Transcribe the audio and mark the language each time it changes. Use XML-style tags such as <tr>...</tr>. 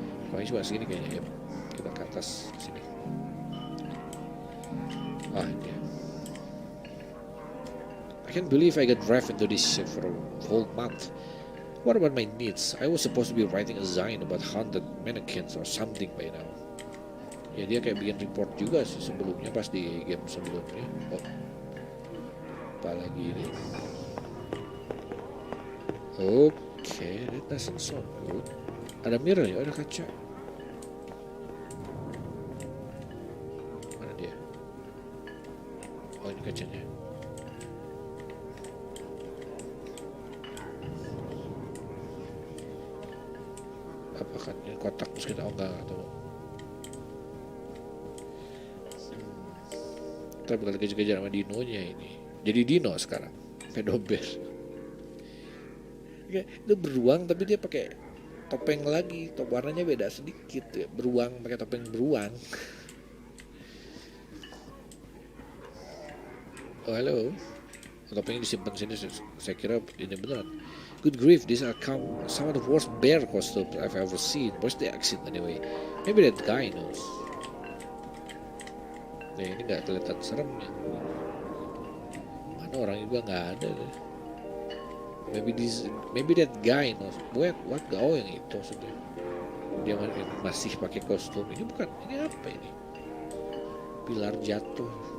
<id>Pokoknya cuma segini kayaknya ya. Kita ke atas sini. Ah, ini.</id> <en>I can't believe I got dragged into this shit for a whole month. What about my needs? I was supposed to be writing a zine about haunted mannequins or something by now.</en> <id>Ya dia kayak bikin report juga sih sebelumnya pas di game sebelumnya. Oh, apa lagi ini?</id> <en>Okay, that doesn't sound good.</en> <id>Ada mirror ya, ada kaca. Mana dia? Oh ini kacanya. Apakah ini kotak terus kita enggak atau kita bakal kejar-kejar sama dinonya ini. Jadi dino sekarang, pedober. Kayak itu beruang tapi dia pakai topeng lagi, warnanya beda sedikit ya. Beruang pakai topeng beruang. Oh halo, topengnya disimpan sini. Saya kira ini beneran.</id> <en>Good grief, these are some of the worst bear costumes I've ever seen. Where's the exit anyway? Maybe that guy knows.</en> <id>Nah, ini nggak kelihatan serem ya. Mana orang juga nggak ada deh.</id> <en>Maybe that guy knows. What?</en> <id>Oh yang itu maksudnya. Dia masih pakai kostum. Ini bukan. Ini apa ini? Pilar jatuh.</id>